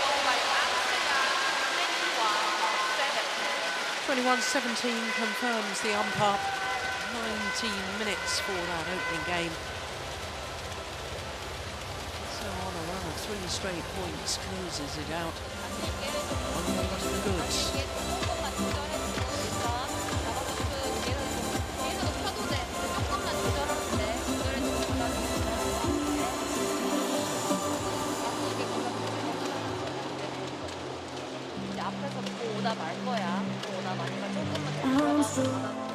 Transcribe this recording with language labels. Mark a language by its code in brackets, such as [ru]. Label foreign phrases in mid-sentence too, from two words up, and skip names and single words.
[en] 21-17 confirms the umpire. 19 minutes for that opening game. So on a run of 3 straight points closes it out. 1 point to the goods. [ko] 오다 말 거야. 오다 마니까 조금만 더.